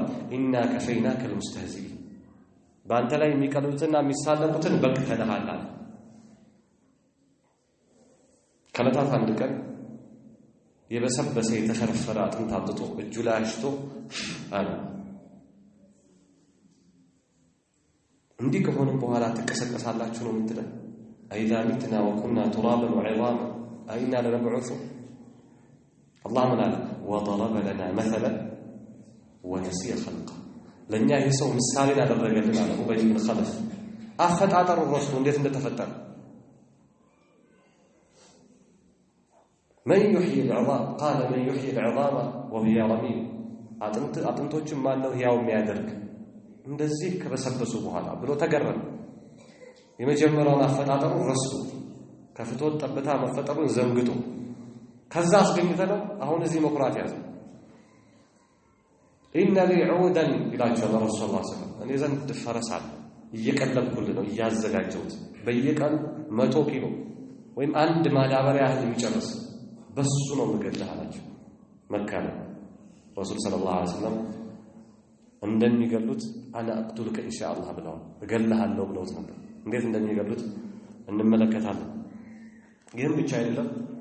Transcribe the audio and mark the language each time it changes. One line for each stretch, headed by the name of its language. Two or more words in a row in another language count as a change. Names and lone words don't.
Arabic: إنا كفيناك المستهزئين
Amharic: በአንተ ላይ የሚቀልዱትና የሚሳለቁትን በቅተንሃል አለ። ከዕለታት አንድ ቀን የበሰበሰ የተፈረፈረ አጥንት አምጥቶ እጁ ላይ አሽቶ አለ እንዲህ ከሆነ በኋላ ትቀሰቀሳላችሁ ነው የምትለው?
Arabic: أإذا متنا وكنا ترابا وعظاما أإنا لمبعوثون
Amharic: አላህ ምን አለ?
Arabic: ወضرب لنا مثلا ونسي خلقه
Amharic: ለኛ ይህ ሰው ምሳሌ ያደረገልን አለ ኡበይ ብን ኸለፍ አፈጣጠሩ ረሱ እንዴት እንደተፈጠረ
Arabic: من يحيي العظام قال من يحيي العظام وهي رميم
Amharic: አጥንቶችን ማን ነው ያው የሚያደርግ እንደዚህ ከበሰበሱ በኋላ ብሎ ተገረመ። የመጀመሪያውን አፈጣጠሩ ረሱ ከፍቶት ጠብታ መፈጠሩን ዘንግቶ ከዛ አስገኝተነው አሁን እዚህ መኩራት ያዘ።
Arabic: إن لي عودا
Amharic: ይላቸዋል
Arabic: رسول صلى الله عليه وسلم
Amharic: እኔ ዘንድ ፈረስ አለ እየቀለብኩልህ ነው እያዘጋጀሁት በየቀኑ 100 ኪሎ ወይም አንድ ማዳበሪያ ያህል የሚጨርስ በሱ ነው የምገድልህ አላቸው። መካ ነው
Arabic: رسول صلى الله عليه وسلم
Amharic: እንደሚገሉት
Arabic: أنا أقتلك إن شاء الله
Amharic: ብለዋል። እገልሃለሁ ብለውት ነበር። እንዴት እንደሚገሉት እንመለከታለን። ይህም ብቻ አይደለም።